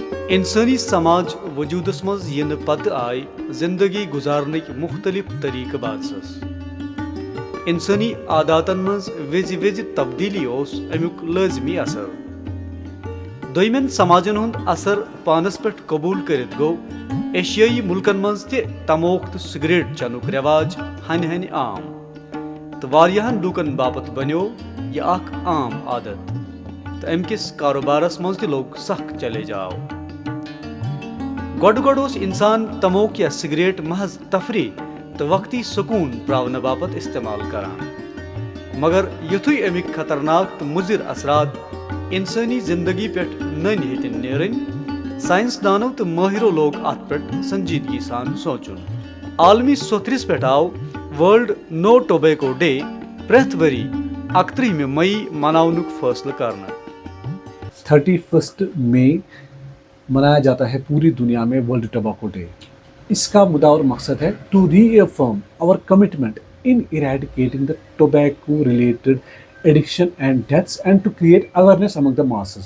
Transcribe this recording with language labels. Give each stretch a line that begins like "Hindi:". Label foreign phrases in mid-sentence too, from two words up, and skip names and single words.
Kashmiri: انسانی سماج وجودس مز ین پتہ آئی زندگی گزارنک مختلف طریقہ بادسس انسانی عاداتن مز وز وز تبدیلی اس امیک لازمی اثر دویمن سماجن ہند اثر پانس پہ قبول کرت گو ایشیائی ملکن مز تہ تموک تو سگریٹ چنک رواج ہن ہن عام تو واریاہن لوکن باپت بنیو یہ اخ عام عادت تو ام کس کاروبارس مز تہ لوگ سخ چلے جاؤ گۄڈٕ گۄڈٕ اوس انسان تموک یا سگریٹ محض تفریح تو وقتی سکون پراؤن باپت استعمال کران مگر یتھُے امیک خطرناک تو مضر اثرات انسانی زندگی پہ نن ہیتن نیرن سائنسدانو تو ماہرو لوگ ات پہ سنجیدگی سان سوچن عالمی سوتھرس پہ آو ورلڈ نو ٹوبیکو ڈے پریتھ وری 31 مئی مناونک فیصلہ کرنا
Urdu: 31 مئی منایا جاتا ہے پوری دنیا میں ورلڈ ٹباکو ڈے. اس کا مدعا اور مقصد ہے
English: to reaffirm our commitment in eradicating the tobacco related addiction and deaths and to create awareness among the masses.